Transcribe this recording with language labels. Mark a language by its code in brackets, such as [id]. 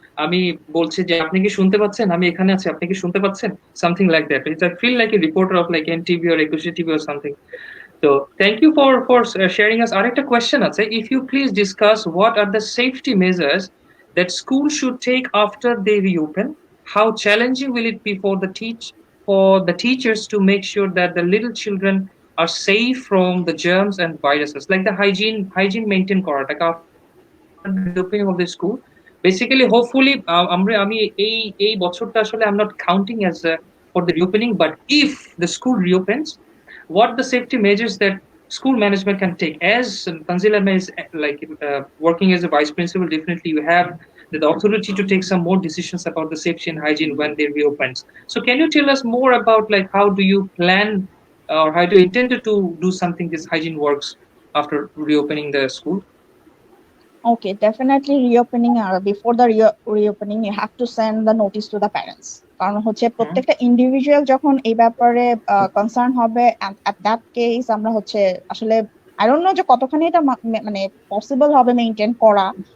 [bn] আমি বলছি যে আপনি কি শুনতে পাচ্ছেন, আমি এখানে আছি, আপনি কি শুনতে পাচ্ছেন, [en] Something like that. It's I feel like a reporter of like NTV or Ekushey TV or something. তো thank you for sharing us. [bn] আরেকটা কোয়েশ্চেন আছে, [en] If you please discuss what are the safety measures that school should take after they reopen. How challenging will it be for the teachers to make sure that the little children are safe from the germs and viruses, like the hygiene maintain করাটা after the opening of the school? Basically, hopefully, [bn] আমি এই বছরটা আসলে [en] I'm not counting as for the reopening, but if the school reopens, what the safety measures that school management can take? As Tanzila is like working as a vice principal, definitely you have the authority to take some more decisions about the safety and hygiene when they reopens. So can you tell us more about like how do you plan or how do you intend to do something this hygiene works after reopening the school? Okay, definitely reopening, before the reopening you have to send the notice to the parents, [bn] কারণ হচ্ছে প্রত্যেকটা individual যখন এই ব্যাপারে concern হবে, [en] at that case [bn] আমরা হচ্ছে আসলে [en] I don't know [bn] যে কতখানি এটা মানে পসিবল হবে মেইনটেইন করা।